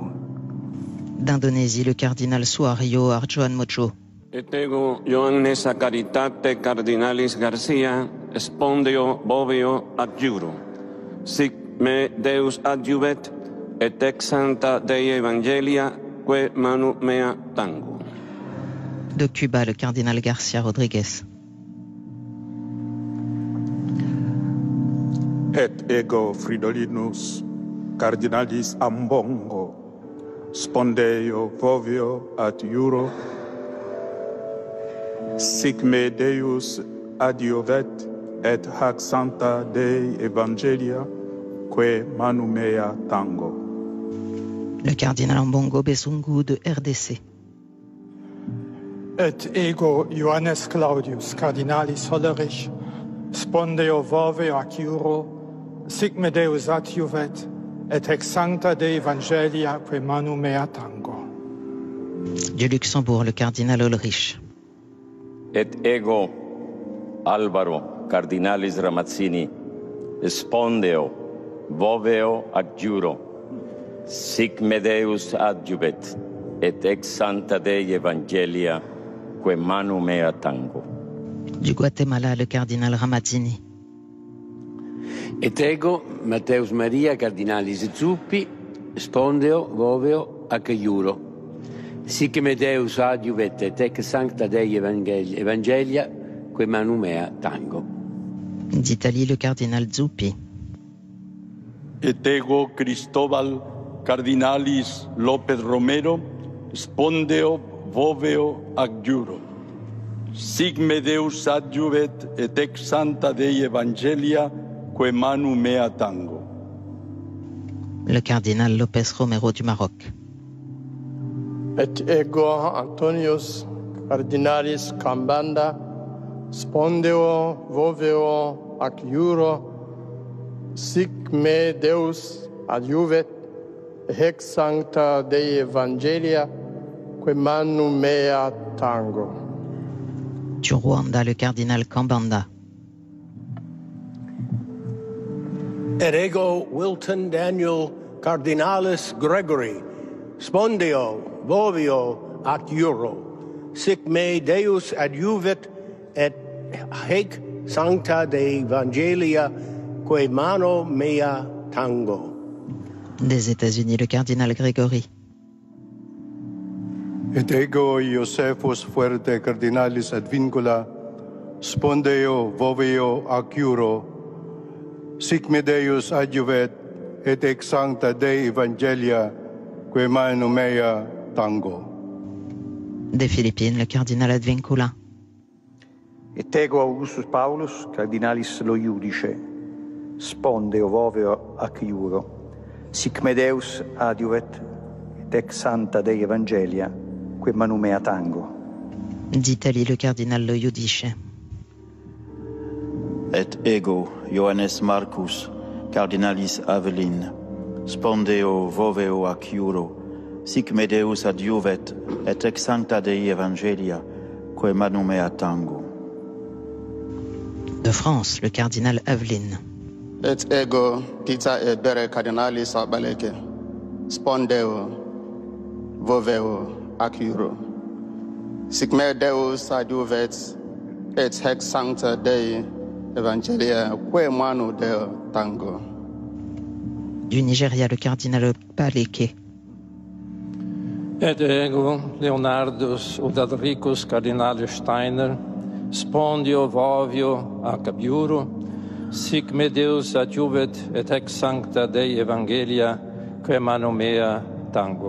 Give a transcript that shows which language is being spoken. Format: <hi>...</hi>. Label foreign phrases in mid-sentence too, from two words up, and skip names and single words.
<fr>D'Indonésie, le cardinal Suaryo Harjoanmojo.</fr> <la>Et ego Ioannes a caritate cardinalis Garcia, spondeo boveo adjuro. Sic me Deus adjuvet, et ex sancta Dei Evangelia, que manu mea tango.</la> <fr>De Cuba, le cardinal Garcia Rodriguez.</fr> <la>Et ego Fridolinus cardinalis Ambongo, spondeo vovio ad iuro, sic me Deus adiovet, et hac sancta Dei Evangelia, que manu mea tango.</la> <fr>Le cardinal Ambongo Besungu de RDC.</fr> <la>Et ego Ioannes Claudius cardinalis Hollerich, spondeo voveo ac iuro, sic me Deus adjuvet, et ex sancta Dei Evangelia, que manu mea tango.</la> <fr>Du Luxembourg, le cardinal Ulrich.</fr> <la>Et ego Alvaro cardinalis Ramazzini, spondeo voveo adjuro, sic me Deus adjuvet, et ex sancta Dei Evangelia, que manu mea tango.</la> <fr>Du Guatemala, le cardinal Ramazzini.</fr> <la>Et ego Matteus Maria cardinalis Zuppi, spondeo voveo ac iuro. Sic me Deus adjuvet, et ex sancta Dei Evangelia, que manu mea tango.</la> <fr>D'Italie, le cardinal Zuppi.</fr> <la>Et ego Cristóbal cardinalis López Romero, spondeo voveo ac iuro. Sic me Deus adjuvet, et ex sancta Dei Evangelia, que manu mea tango.</la> <fr>Le cardinal López Romero du Maroc.</fr> <la>Et ego Antonius cardinalis Cambanda, spondeo voveo ac iuro, sic me Deus adjuvet, hac sancta Dei Evangelia, que manu mea tango.</la> <fr>Du Rwanda, le cardinal Kambanda.</fr> <la>Et ego Wilton Daniel cardinalis Gregory, spondeo voveo ac iuro, sic me Deus adjuvet, et hac sancta Dei Evangelia, que manu mea tango.</la> <fr>Des États-Unis, le cardinal Grégory.</fr> <la>Et ego Iosephus Fuerte cardinalis Advincula, spondeo voveo ac iuro, sic me Deus adjuvet, et ex sancta Dei Evangelia, que manu mea tango.</la> <fr>Des Philippines, le cardinal Advincula.</fr> <la>Et ego Augustus Paulus cardinalis Loiudice, spondeo voveo ac iuro, sic me Deus adjuvet, et ex sancta Dei Evangelia, que manu mea tango.</la> <fr>D'Italie, le cardinal Loiudice.</fr> <la>Et ego Ioannes Marcus cardinalis Avelin, spondeo voveo ac iuro, sic me Deus adjuvet, et ex sancta Dei Evangelia, que manu mea tango.</la> <fr>De France, le cardinal Aveline.</fr> <la>Et ego Peter et Bere cardinalis Abaleke, spondeo voveo ac iuro, sic me Deus adjuvet, et hac sancta Dei Evangelia, que manu mea tango.</la> <fr>Du Nigeria, le cardinal Baleke.</fr> <la>Et ego Leonardus Udalricus cardinalis Steiner, spondio vovio ac iuro, sic me Deus adjuvet, et ex sancta Dei Evangelia, que manu mea tango.</la>